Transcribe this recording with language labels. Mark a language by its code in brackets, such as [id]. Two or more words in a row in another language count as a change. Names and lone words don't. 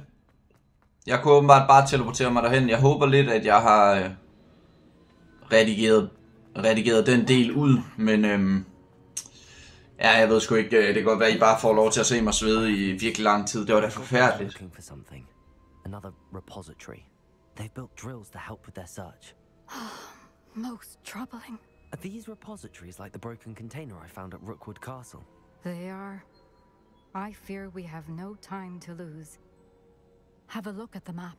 [da] Jeg kunne åbenbart bare teleportere mig derhen. Jeg håber lidt, at jeg har redigeret den del ud. Men ja, jeg ved sgu ikke. Det kan godt være, at I bare får lov til at se mig svede i virkelig lang tid. Det var da forfærdeligt. [en] Another repository. They've built drills to help with their search. Most troubling. Are these repositories like the broken container I found at Rookwood Castle? They are. I fear we have no time to lose. Have a look at the map.